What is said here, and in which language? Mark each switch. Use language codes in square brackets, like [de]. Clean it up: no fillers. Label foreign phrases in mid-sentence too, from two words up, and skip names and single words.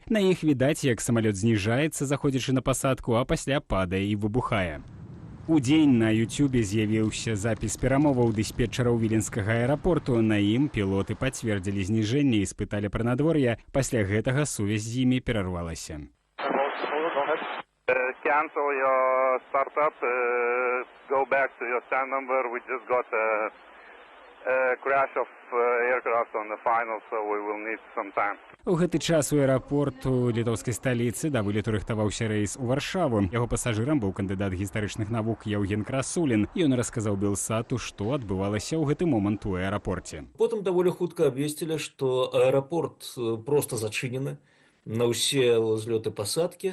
[be] На іх відаць, як самалёт зніжаецца, заходзячы на пасадку, а пасля падае і выбухае. Удзень на Ютубе з'явіўся запіс перамоваў дыспетчараў віленскага аэрапорту. На ім пілоты пацвердзілі зніжэнне і спыталі пра надвор'е. Пасля гэтага сувязь з імі перарвалася. [en] Cancel your startup, go back to your stand number. We just got a crash of aircraft on the final, so we will need some time. [be] У гэты час у аэрапорту літоўскай сталіцы да вылету рыхтаваўся рэйс у Варшаву. Яго пасажырам быў кандыдат гістарычных навук Яўген Красулін. Ён расказаў Белсату, што адбывалася ў гэты момант у аэрапорце. Потым даволі хутка абвесцілі, што аэрапорт проста зачынены на ўсе ўзлёты пасадкі.